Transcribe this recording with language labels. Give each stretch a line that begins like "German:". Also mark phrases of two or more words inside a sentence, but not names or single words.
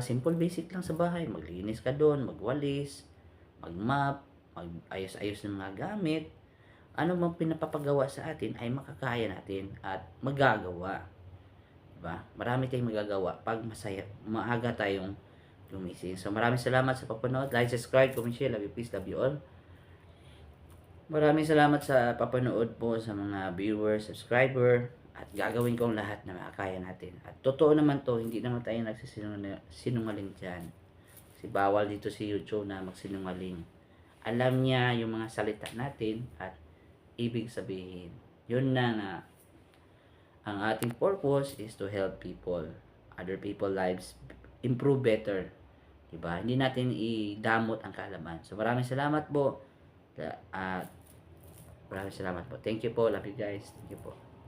English: Simple basic
Filipino: lang sa bahay. Maglinis ka doon, magwalis, magmap, mag-ayos-ayos ng mga gamit. Ano mang pinapapagawa sa atin ay makakaya natin at magagawa. Diba? Marami tayong magagawa pag maaga tayong gumising. So maraming salamat sa papanood.
English: Like, subscribe, comment, share. Love you, peace, love you all.
Filipino: Maraming salamat sa papanood po sa mga viewers, subscriber. At gagawin ko ang lahat na makakaya natin. At totoo naman to, hindi naman tayo nagsisinungaling dyan. Kasi bawal dito si YouTube na magsinungaling. Alam niya yung mga salita natin at ibig sabihin. Yun na ang ating
English: purpose is to help people, other people lives improve better.
Filipino: Diba? Hindi natin idamot ang kaalaman. So maraming salamat po. Maraming salamat po.
English: Thank you po. Love you guys. Thank you po.